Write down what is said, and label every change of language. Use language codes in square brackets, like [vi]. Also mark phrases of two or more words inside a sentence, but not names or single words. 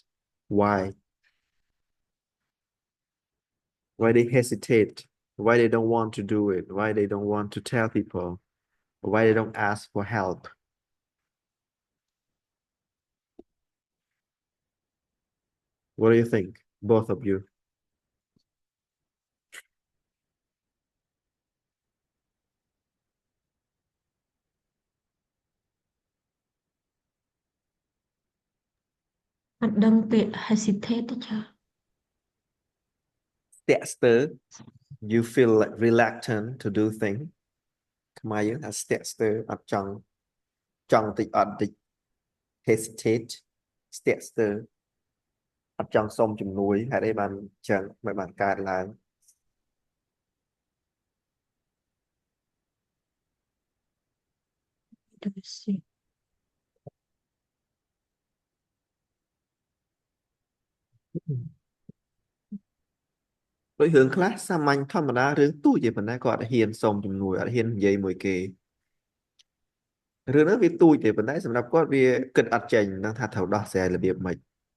[en] Why? Why they hesitate? Why they don't want to do it? Why they don't want to tell people? Why they don't ask for help? What do you think, both of you? [km] អត់ដឹងពាក្យ hesitate ទេចា ស្ទាក់ស្ទើរ [en] you feel like reluctant to do thing [km] ខ្មែរយើងថាស្ទាក់ស្ទើរអត់ចង់តិចអត់តិច hesitate ស្ទាក់ស្ទើរអត់ចង់សុំជំនួយហេតុអីបានចឹងមិនបានកើតឡើង [en] Let me see. [km] ដូចរឿងខ្លះសាមញ្ញធម្មតារឿងទូចទេប៉ុន្តែគាត់អត់ហ៊ានសុំជំនួយអត់ហ៊ាននិយាយមួយគេរឿងហ្នឹងវាទូចទេប៉ុន្តែសម្រាប់គាត់វាគិតអត់ចេញដឹងថាត្រូវដោះស្រាយរបៀបម៉េច